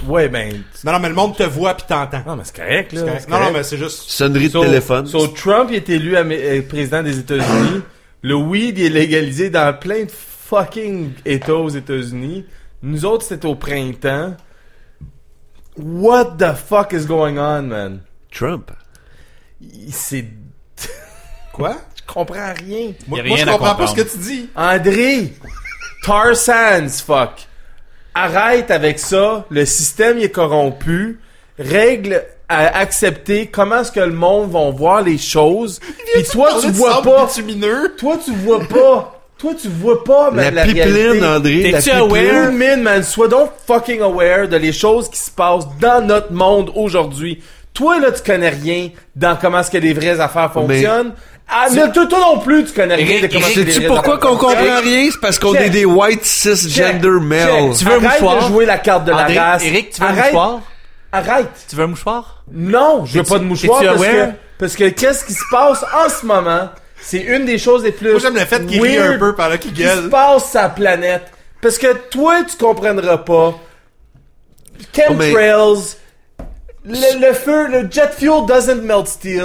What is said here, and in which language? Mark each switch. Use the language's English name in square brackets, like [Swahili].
[French] Ouais, ben... Non, mais le monde te voit pis t'entend. Non, mais c'est correct, là. C'est correct. Non, mais c'est juste... Sonnerie de téléphone. So, Trump, il est élu président des États-Unis. Le weed, il est légalisé dans plein de fucking États aux États-Unis. Nous autres, c'était au printemps. [English] What the fuck is going on, man? [French] Trump. C'est... Quoi? Je comprends rien. Moi, je comprends pas ce que tu dis. André! Tar Sands, fuck! Arrête avec ça, le système est corrompu, règles à accepter, comment est-ce que le monde va voir les choses. Puis toi, tu vois pas. Toi, tu vois pas. La pipeline, André. T'es-tu aware? Man, man, sois donc fucking aware de les choses qui se passent dans notre monde aujourd'hui. Toi, là, tu connais rien dans comment est-ce que les vraies affaires fonctionnent. Mais... Ah, mais toi non plus, tu connais rien de comment c'est. Sais-tu pourquoi qu'on comprend rien? C'est parce qu'on est des [English] white cisgender males. [French] Tu veux un mouchoir? Arrête de jouer la carte de la race. Eric, tu veux un mouchoir? Arrête. Tu veux un mouchoir? Non, je veux pas de mouchoir. Parce que qu'est-ce qui se passe en ce moment? C'est une des choses les plus. Moi, j'aime le fait qu'il rit un peu par là, qu'il gueule. Qui se passe sa planète? Parce que toi, tu comprendras pas. Chemtrails. Le [English] jet fuel doesn't melt steel.